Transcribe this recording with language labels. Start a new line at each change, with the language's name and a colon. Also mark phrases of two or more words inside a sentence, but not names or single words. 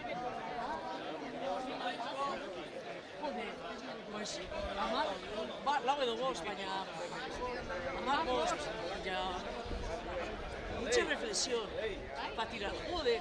Spanish: Joder, pues amar,
Basque: lau edo bost, baina amar bost, baina
Spanish: mucha reflexión para tirar, joder.